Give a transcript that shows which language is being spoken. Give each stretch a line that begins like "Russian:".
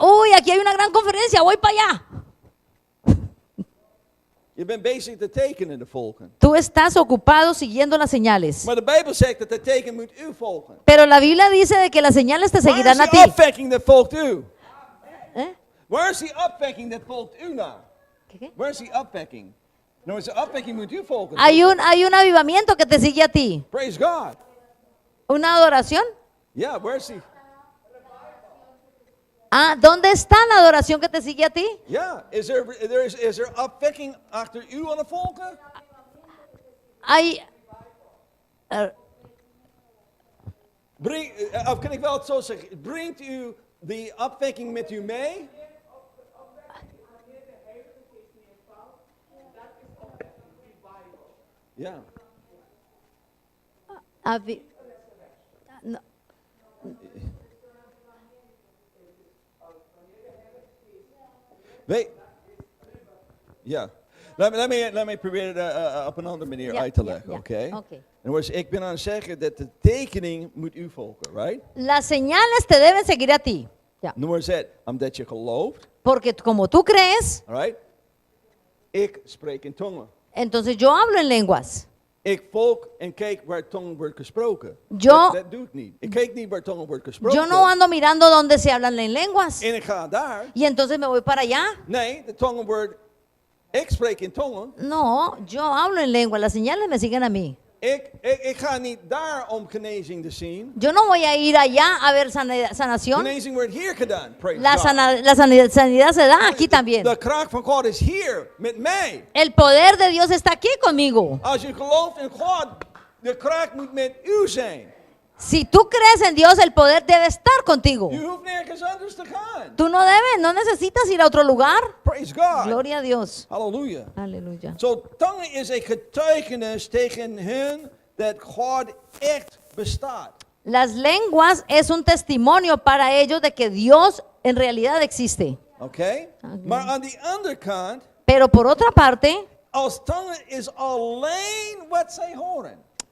Spanish: Uy, aquí hay una gran conferencia, voy para allá.
Dutch: Je bent bezig de tekenen te volgen.
Spanish: Tú estás ocupado siguiendo las señales.
Dutch: Maar de Bijbel zegt dat de teken moet u volgen.
Spanish: Pero la Biblia dice de que las señales te
Dutch: Waar is
Spanish: seguirán a ti.
Dutch: die opwekking dat volgt u?
Spanish: ¿Eh?
Dutch: Waar is die opwekking dat volgt u na?
Spanish: ¿Qué?
Dutch: Waar is die opwekking? Nou, de opwekking moet u volgen.
Spanish: Hay un avivamiento que te sigue a ti.
English: Praise God.
Spanish: ¿Una adoración?
Dutch: Ja, waar is die?
Spanish: ¿Dónde está la adoración que te sigue a ti?
Dutch: Ja, is er opwekking achter u aan het volgen?
Spanish: Hay
Dutch: Of kan ik wel het zo zeggen? Brengt u die opwekking met u mee? Ja.
Spanish: no.
Dutch: Ja. Laat me proberen het op een andere manier uit te leggen, oké?
English: Okay.
Dutch: Ik ben aan het zeggen dat de tekening moet u volgen, right?
Spanish: Las señales te deben seguir a ti.
Dutch: Ja. Nummer zet, omdat je gelooft,
Spanish: Porque como tú crees,
Dutch: right? Ik spreek in tongen.
Spanish: entonces yo hablo en lenguas.
Dutch: Ik volg en kijk waar tongen wordt gesproken.
Spanish: Yo-
Dutch: Dat doe ik niet. Ik kijk niet waar tongen wordt gesproken.
Spanish: Yo no ando mirando dónde se hablan en lenguas.
Dutch: En ik ga daar.
Spanish: Y entonces me voy para allá.
Dutch: Nee, de tongen wordt... Ik spreek in tongen.
Spanish: No, yo hablo en lengua. Las señales me siguen a mí.
Dutch: Ik ga niet daar om genezing te zien.
Spanish: Yo no voy a ir allá a ver sanación.
Dutch: Genezing wordt hier gedaan.
English: Praise
Spanish: La,
English: God.
Spanish: la sanidad se da aquí también.
Dutch: De kracht van God is hier met mij.
Spanish: El poder de Dios está aquí conmigo.
Dutch: Als je gelooft in God, de kracht moet met u zijn.
Spanish: Si tú crees en Dios, el poder debe estar contigo.
Dutch: Je hoeft nergens anders te gaan.
Spanish: Tú no necesitas ir a otro lugar.
English: Praise God.
Spanish: Gloria a Dios.
Dutch: Halleluja.
Spanish: Aleluya.
Dutch: Zo, tongen is een getuigenis tegen hen dat God echt bestaat.
Spanish: Las lenguas es un testimonio para ellos de que Dios en realidad existe.
Dutch: Oké? Maar aan die andere kant,
Spanish: Pero por otra parte,
Dutch: als tongen is alleen wat zij horen.